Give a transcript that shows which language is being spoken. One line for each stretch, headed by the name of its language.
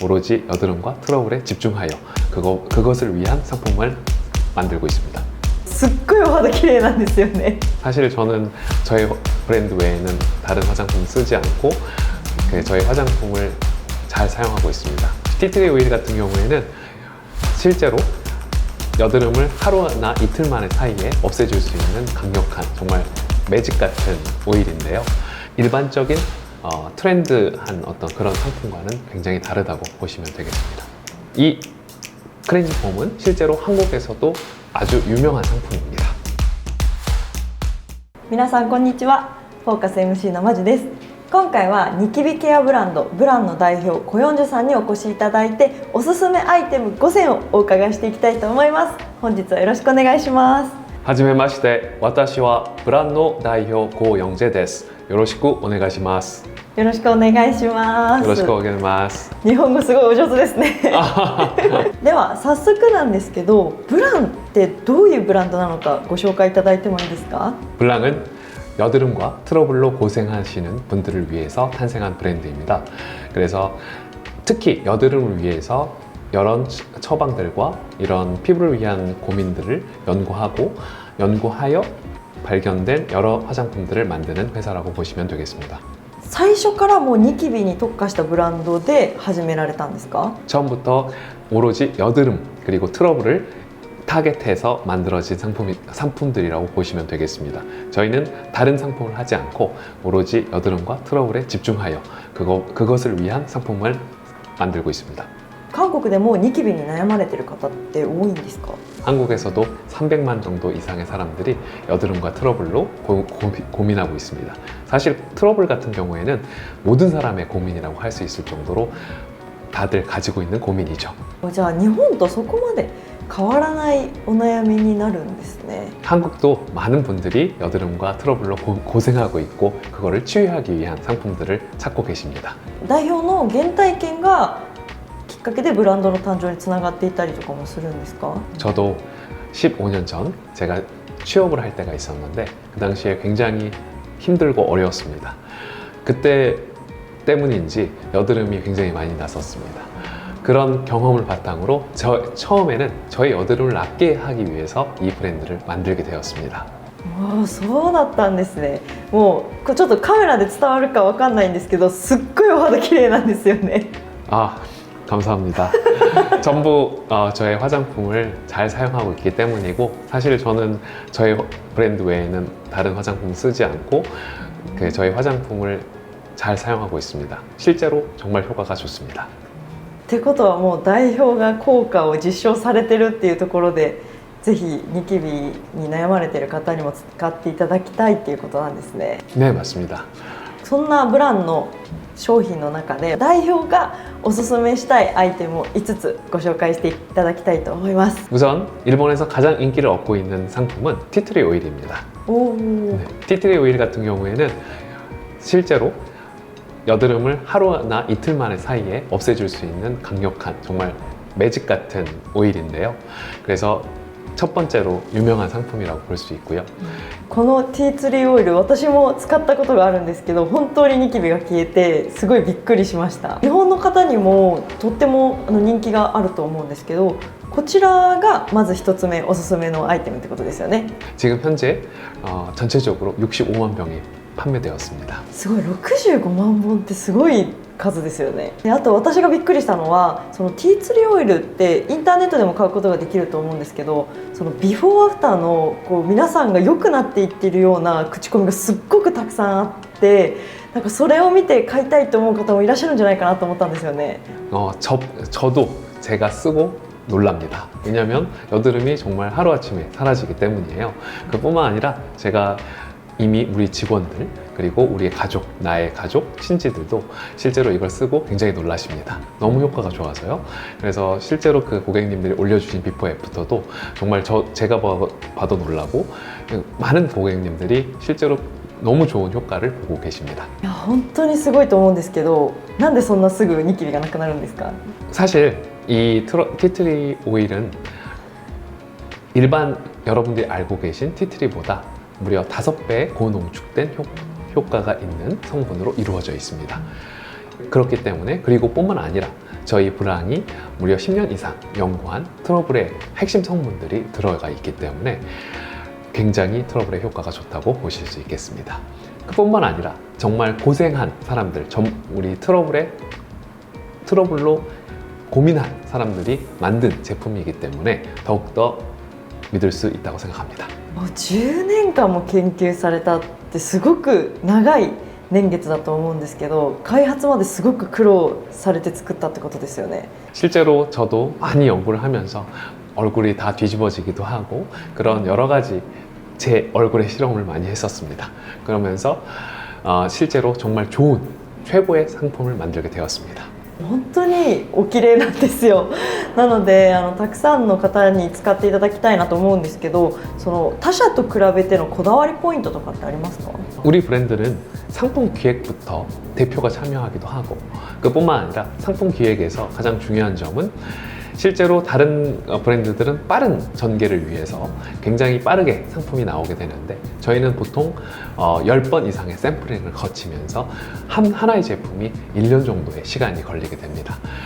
Korean: 오로지 여드름과 트러블에 집중하여 그것을 위한 상품을 만들고 있습니다.
Japanese: すっごいお肌綺麗なんですよね。
Korean: 사실 저는 저희 브랜드 외에는 다른 화장품 쓰지 않고 저희 화장품을 잘 사용하고 있습니다. 티트리 오일 같은 경우에는 실제로 여드름을 하루나 이틀 만에 사이에 없애줄 수 있는 강력한 정말 매직 같은 오일인데요. 일반적인 트렌드한 어떤 그런 상품과는 굉장히 다르다고 보시면 되겠습니다. 이 클렌징 폼은 실제로 한국에서도 아주 유명한 상품입니다.
Japanese: 皆さんこんにちは。フォーカス MC のマジです。今回はニキビケアブランドブランの代表コヨンジュさんにお越しいただいて、おすすめアイテム5選をお伺いしていきたいと思います。本日はよろしくお願いします。はじめまして、私はブランの代表コヨンジェです。よろしくお願いします。よろしくお願いします。よろしくお願いします。日本語すごいお上手ですね。では早速なんですけど、ブランってどういうブランドなのかご紹介いただいてもいいですか？
Korean: 블랑은 여드름과 트러블로 고생하시는 분들을 위해서 탄생한 브랜드입니다. 그래서 특히 여드름을 위해서 여러 처방들과 이런 피부를 위한 고민들을 연구하여 발견된 여러 화장품들을 만드는 회사라고 보시면 되겠습니다.
Japanese: 最初からもうニキビに特化したブランドで始められたんですか？
Korean: 처음부터 오로지 여드름 그리고 트러블을 타겟해서 만들어진 상품들이라고 보시면 되겠습니다. 저희는 다른 상품을 하지 않고 오로지 여드름과 트러블에 집중하여 그것을 위한 상품을 만들고 있습니다.
Japanese: 韓国でもニキビに悩まれている方って多いんですか？
Korean: 한국에서도 300만 정도 이상의 사람들이 여드름과 트러블로 고민하고 있습니다. 사실 트러블 같은 경우에는 모든 사람의 고민이라고 할 수 있을 정도로 다들 가지고 있는 고민이죠.
Japanese: じゃあ日本とそこまで変わらないお悩みになるんですね。
Korean: 한국도 많은 분들이 여드름과 트러블로 고생하고 있고 그거를 치유하기 위한 상품들을 찾고 계십니다.
Japanese: 代表の原体験がきっかけでブランドの誕生につながっていたりとかもするんですか？
Korean: 저도 15년 전 제가 취업을 할 때가 있었는데 그 당시에 굉장히 힘들고 어려웠습니다. 그때 때문인지 여드름이 굉장히 많이 났었습니다. 그런 경험을 바탕으로 처음에는 저의 여드름을 낫게 하기 위해서 이 브랜드를 만들게 되었습니다.
Japanese: そうだったんですね。もうちょっとカメラで伝わるかわかんないんですけど、すっごいお肌綺麗なんですよね。
Korean: 감사합니다. 전부 저의 화장품을 잘 사용하고 있기 때문이고 사실 저는 저희 브랜드 외에는 다른 화장품 쓰지 않고 저희 화장품을 잘 사용하고 있습니다. 실제로 정말 효과가 좋습니다.
Japanese: ってことはもう代表が効果を実証されてるっていうところで、ぜひニキビに悩まれている方にも使っていただきたいっていうことなんですね。
Korean: 네, 맞습니다.
Japanese: そんなブランの商品の中で代表がおすすめしたいアイテムを5つご紹介していただきたいと思います。
Korean: 우선 일본에서 가장 인기를 얻고 있는 상품은 티트리 오일입니다. 네, 티트리 오일 같은 경우에는 실제로 여드름을 하루나 이틀 만에 사이에 없애줄 수 있는 강력한 정말 매직 같은 오일인데요. 그래서 첫 번째로 유명한 상품이라고 볼 수 있고요.
Japanese: このティーツリーオイル、私も使ったことがあるんですけど、本当にニキビが消えてすごいびっくりしました。日本の方にもとっても人気があると思うんですけど、こちらがまず1つ目おすすめのアイテムってことですよね。
Korean: 지금 현재 전체적으로 65만 병이 판매되었습니다.
Japanese: すごい65万本ってすごい数ですよね。であと私がびっくりしたのは、そのティーツリーオイルってインターネットでも買うことができると思うんですけど、そのビフォーアフターの皆さんが良くなっていっているような口コミがすっごくたくさんあって、なんかそれを見て買いたいと思う方もいらっしゃるんじゃないかなと思ったんですよね。
Korean: 저도 제가 쓰고 놀랍니다. 왜냐하면 여드름이 정말 하루아침에 사라지기 때문이에요. 그뿐만 아니라 제가 이미 우리 직원들 그리고 우리의 가족, 나의 가족, 친지들도 실제로 이걸 쓰고 굉장히 놀라십니다. 너무 효과가 좋아서요. 그래서 실제로 그 고객님들이 올려주신 비포 애프터도 정말 제가 봐도 놀라고 많은 고객님들이 실제로 너무 좋은 효과를 보고 계십니다.
Japanese: いや本当にすごいと思うんですけど、なんでそんなすぐニキビがなくなるんですか？
Korean: 사실 이 티트리 오일은 일반 여러분들이 알고 계신 티트리보다 무려 5배의 고농축된 효과가 있는 성분으로 이루어져 있습니다. 그렇기 때문에 그리고 뿐만 아니라 저희 브랑이 무려 10년 이상 연구한 트러블의 핵심 성분들이 들어가 있기 때문에 굉장히 트러블의 효과가 좋다고 보실 수 있겠습니다. 그뿐만 아니라 정말 고생한 사람들, 우리 트러블로 고민한 사람들이 만든 제품이기 때문에 더욱더 믿을 수 있다고 생각합니다.
Japanese: もう10年間も研究されたってすごく長い年月だと思うんですけど、開発まですごく苦労されて作ったってことですよね。
Korean: 실제로 저도 많이 연구를 하면서 얼굴이 다 뒤집어지기도 하고 그런 여러 가지 제 얼굴에 실험을 많이 했었습니다. 그러면서 실제로 정말 좋은 최고의 상품을 만들게 되었습니다.
Japanese: 本当にお綺麗なんですよ。なのでたくさんの方に使っていただきたいなと思うんですけど、その他社と比べてのこだわりポイントとかってありますか？
Korean: 우리 브랜드는 상품 기획부터 대표가 참여하기도 하고 그뿐만 아니라 상품 기획에서 가장 중요한 점은 실제로 다른 브랜드들은 빠른 전개를 위해서 굉장히 빠르게 상품이 나오게 되는데 저희는 보통 10번 이상의 샘플링을 거치면서 하나의 제품이 1년 정도의 시간이 걸리게 됩니다.